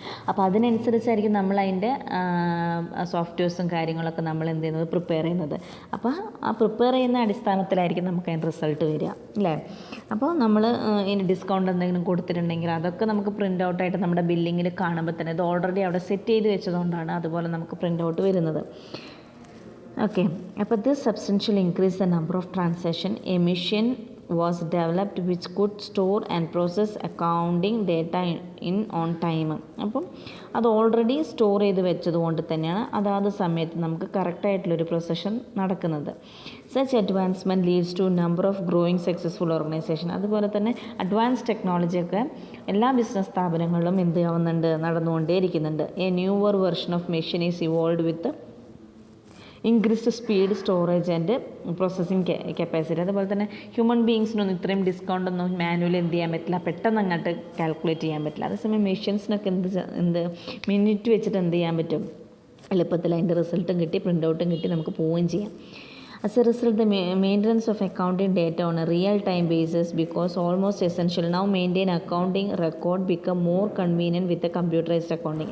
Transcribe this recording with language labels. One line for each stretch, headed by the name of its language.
Malayalam: അപ്പോൾ അതിനനുസരിച്ചായിരിക്കും നമ്മൾ അതിൻ്റെ സോഫ്റ്റ്വെയർസും കാര്യങ്ങളൊക്കെ നമ്മൾ എന്ത് ചെയ്യുന്നത്, പ്രിപ്പയർ ചെയ്യുന്നത്. അപ്പോൾ ആ പ്രിപ്പയർ ചെയ്യുന്ന അടിസ്ഥാനത്തിലായിരിക്കും നമുക്ക് അതിൻ്റെ റിസൾട്ട് വരിക, അല്ലേ? അപ്പോൾ നമ്മൾ ഇനി ഡിസ്കൗണ്ട് എന്തെങ്കിലും കൊടുത്തിട്ടുണ്ടെങ്കിൽ അതൊക്കെ നമുക്ക് പ്രിൻ്റ് ഔട്ടായിട്ട് നമ്മുടെ ബില്ലിങ്ങിൽ കാണുമ്പോൾ തന്നെ ഇത് ഓൾറെഡി അവിടെ സെറ്റ് ചെയ്ത് വെച്ചതുകൊണ്ടാണ് അതുപോലെ നമുക്ക് പ്രിൻ്റ് ഔട്ട് വരുന്നത്. ഓക്കെ, അപ്പോൾ
English: This substantial increase the number of transaction emission was developed which could store and process accounting data in on time.
Malayalam: അപ്പം അത് ഓൾറെഡി സ്റ്റോർ ചെയ്ത് വെച്ചതുകൊണ്ട് തന്നെയാണ് അതാത് സമയത്ത് നമുക്ക് കറക്റ്റായിട്ടുള്ളൊരു പ്രൊസഷൻ നടക്കുന്നത്.
English: Such advancement leads to number of growing successful organization.
Malayalam: അതുപോലെ തന്നെ അഡ്വാൻസ് ടെക്നോളജിയൊക്കെ എല്ലാ ബിസിനസ് സ്ഥാപനങ്ങളിലും നടന്നുകൊണ്ടേയിരിക്കുന്നുണ്ട്.
English: A newer version of machine is evolve with increased speed, storage and processing capacity.
Malayalam: അതുപോലെ തന്നെ ഹ്യൂമൻ ബീയിങ്സിനൊന്നും ഇത്രയും ഡിസ്കൗണ്ട് ഒന്നും മാനുവലി എന്ത് ചെയ്യാൻ പറ്റില്ല, പെട്ടെന്ന് അങ്ങോട്ട് കാൽക്കുലേറ്റ് ചെയ്യാൻ പറ്റില്ല. അതേസമയം മെഷീൻസിനൊക്കെ എന്ത് മിനിറ്റ് വെച്ചിട്ട് എന്ത് ചെയ്യാൻ പറ്റും, എളുപ്പത്തിൽ അതിൻ്റെ റിസൾട്ടും കിട്ടി പ്രിൻ്റ് ഔട്ടും കിട്ടി നമുക്ക് പോവുകയും ചെയ്യാം.
English: As a result, the maintenance of accounting data on a real-time basis becomes almost essential. Now maintain accounting record become more convenient with the computerized accounting.